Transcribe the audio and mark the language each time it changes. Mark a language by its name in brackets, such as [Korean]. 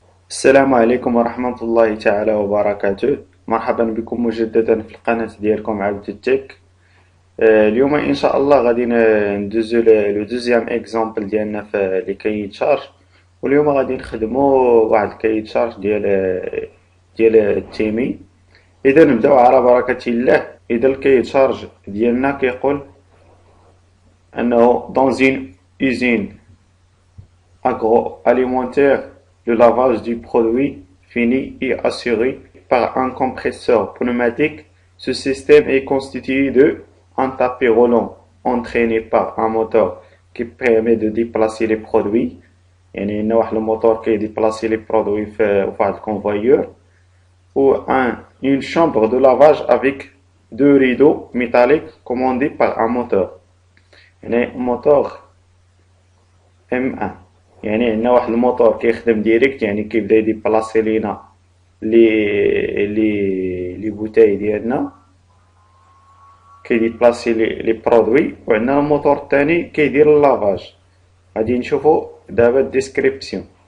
[Arabic] السلام عليكم ورحمة الله تعالى وبركاته. مرحبا بكم مجددا في القناة ديالكم عبد التك. اليوم ان شاء الله غادي ندوزو لو دوزيام اكزامبل ديالنا في لي كاي تشارج. واليوم غادي نخدمو واحد الكاي تشارج ديال التيمي. اذا نبداو على بركة الله. اذا الكاي تشارج ديالنا كيقول انه [French] dans une usine agroalimentaire, le lavage du produit fini est assuré par un compresseur pneumatique. Ce système est constitué un tapis roulant entraîné par un moteur qui permet de déplacer les produits. [Arabic] يعني عندنا واحد الموتور كيديبلاسي لي برودوي في واحد الكونفويور. [French] Ou une chambre de lavage avec deux rideaux métalliques commandés par un moteur. [Arabic] يعني موتور M1. يعني عندنا واحد الموتور كيخدم ديريكت، يعني كيبدا يديبلاسي لينا لي بوتاي ديالنا، كيديبلاسي لي برودوي. وعندنا الموتور الثاني كيدير اللافاج. غادي نشوفو دابا الديسكريبسيون.